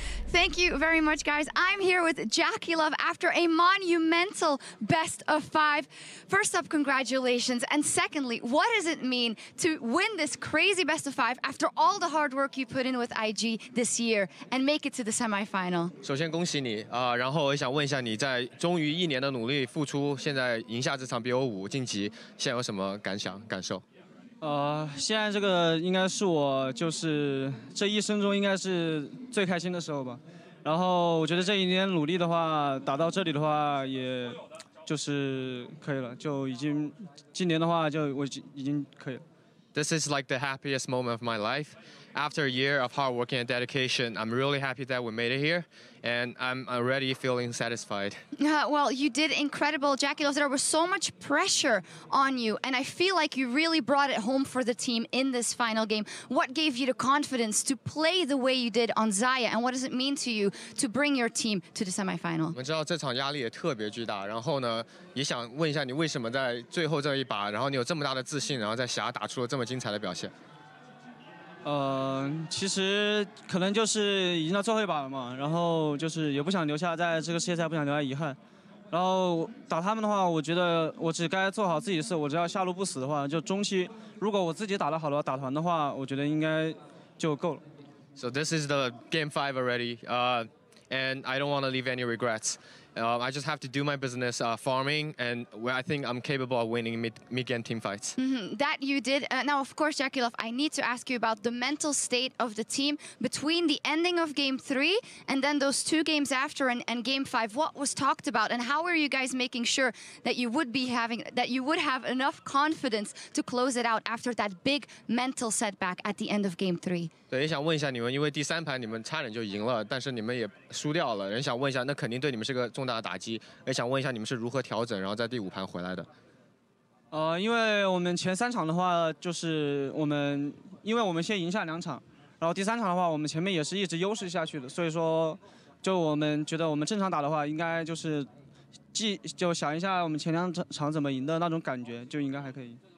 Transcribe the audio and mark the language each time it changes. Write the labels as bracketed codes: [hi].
[en] Thank you very much, guys. I'm here with Jackie Love after a monumental best of 5. First up, congratulations. And secondly, what does it mean to win this crazy best of 5 after all the hard work you put in with IG this year and make it to the semifinal? [zh] 首先恭喜你然后我想问一下你在终于1年的努力付出，现在赢下这场 BO5 晋级，现在有什么感受？现在这个应该是我就是这一生中应该是最开心的时候吧。然后我觉得这1年努力的话，打到这里的话，也就是可以了，就已经今年的话就我已经可以了。 [en] This is like the happiest moment of my life. After a year of hard work and dedication, I'm really happy that we made it here, and I'm already feeling satisfied. Well, you did incredible, Jackie. There was so much pressure on you, and I feel like you really brought it home for the team in this final game. What gave you the confidence to play the way you did on Xayah, and what does it mean to you to bring your team to the semifinal? [zh] 我们知道这场压力也特别巨大，然后呢，也想问一下你为什么在最后这一把，然后你有这么大的自信，然后在峡打出了这么精彩的表现？其实可能就是已经到最后一把了嘛，然后就是也不想留下在这个世界赛不想留下遗憾，然后打他们的话，我觉得我只该做好自己的事，我只要下路不死的话，就中期如果我自己打得好的话，打团的话，我觉得应该就够了。 [en] So this is the game 5 already, and I don't want to leave any regrets. I just have to do my business farming, and I think I'm capable of winning mid-game team fights. That you did. Now, of course, Jackie Love, I need to ask you about the mental state of the team between the ending of Game 3 and then those 2 games after and Game 5. What was talked about, and how were you guys making sure that you would have enough confidence to close it out after that big mental setback at the end of Game 3? [zh] 对，也想问一下你们，因为第3盘你们差点就赢了，但是你们也输掉了，人想问一下，那肯定对你们是个重大的打击，也想问一下你们是如何调整，然后在第5盘回来的。因为我们前3场的话，就是因为我们先赢下2场，然后第3场的话，我们前面也是一直优势下去的，所以说，就我们觉得我们正常打的话，应该就是就想一下我们前2场怎么赢的那种感觉，就应该还可以。